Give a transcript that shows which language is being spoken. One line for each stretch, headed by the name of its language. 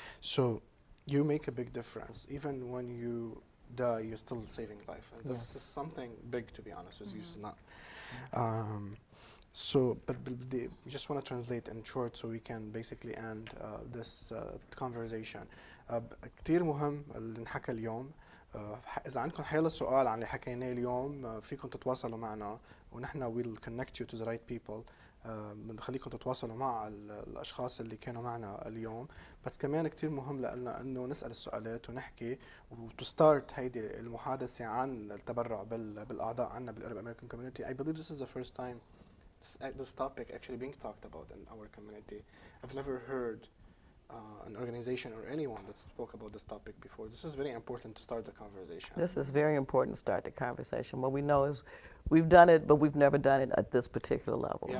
English: So you make a big difference. Even when you die, you're still saving life. And this is something big, to be honest with you. It's not. So, but we just want to translate in short so we can basically end this conversation.
Arabic: كتير مهم اللي نحكى اليوم. إذا عندكم حيلا سؤال عن اللي حكيناه اليوم فيكم تتواصلوا معنا ونحن
English: we'll connect you to the right people.
Arabic: بنخليكم تتواصلوا مع الأشخاص اللي كانوا معنا اليوم. بس كمان كتير مهم لنا إنه نسأل السؤالات ونحكي وتستارت هيدي المحادثة عن التبرع بالأعضاء عنا بالعرب American community.
English: I believe this is the first time this topic actually being talked about in our community. I've never heard an organization or anyone that spoke about this topic before. This is very important to start the conversation. This is very important to start the conversation. What we know is we've done it, but we've never done it at this particular level.